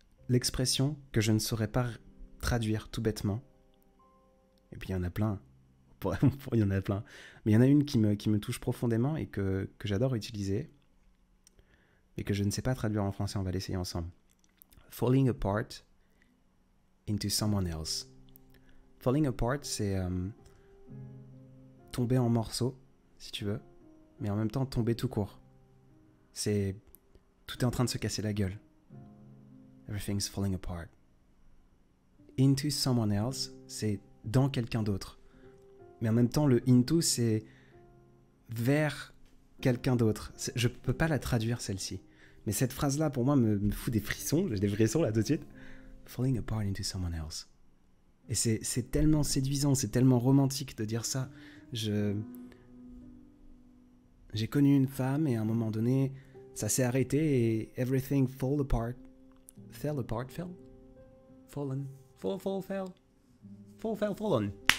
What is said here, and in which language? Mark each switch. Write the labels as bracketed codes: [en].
[fr] L'expression que je ne saurais pas traduire tout bêtement. Et puis il y en a plein. Il y en a plein. Mais il y en a une qui me touche profondément et que j'adore utiliser. Et que je ne sais pas traduire en français. On va l'essayer ensemble. [en] Falling apart into someone else. Falling apart, [fr] c'est tomber en morceaux, si tu veux. Mais en même temps tomber tout court. Tout est en train de se casser la gueule. [en] Everything's falling apart. Into someone else, [fr] c'est dans quelqu'un d'autre. Mais en même temps, le into, c'est vers quelqu'un d'autre. Je peux pas la traduire, celle-ci. Mais cette phrase-là, pour moi, me fout des frissons. J'ai des frissons, là, tout de suite. [en] Falling apart into someone else. [fr] Et c'est tellement séduisant, c'est tellement romantique de dire ça. J'ai connu une femme et à un moment donné, ça s'est arrêté et [en] everything fell apart. Fell apart, fell? Fallen. Fallen.